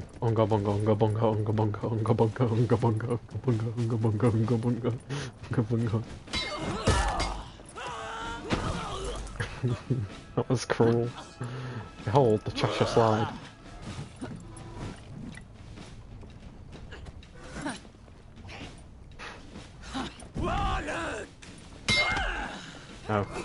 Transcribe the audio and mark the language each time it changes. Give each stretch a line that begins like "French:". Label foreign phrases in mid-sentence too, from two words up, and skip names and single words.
English: Unga bunga unga bunga unga bunga unga bunga unga bunga unga bunga unga bunga unga bunga unga bunga. That was cruel. Behold the Cheshire Slide. No.